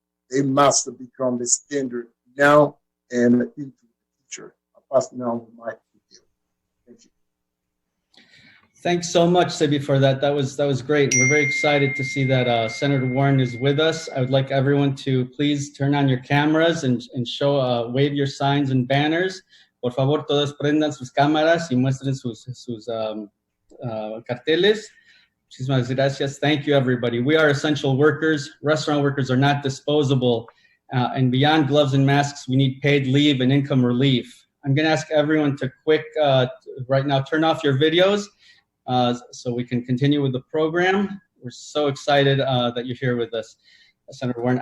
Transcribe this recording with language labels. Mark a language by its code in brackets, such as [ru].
[en] They must become the standard now and into the future. I pass now the mic to you. Thank you. Thanks so much, Sibi, for that. That was great. We're very excited to see that Senator Warren is with us. I would like everyone to please turn on your cameras and show, wave your signs and banners. [es] Por favor, todos prendan sus cámaras y muestren sus carteles. Muchísimas gracias. [en] Thank you, everybody. We are essential workers. Restaurant workers are not disposable. And beyond gloves and masks, we need paid leave and income relief. I'm going to ask everyone to right now, turn off your videos so we can continue with the program. We're so excited that you're here with us. Senator Warren.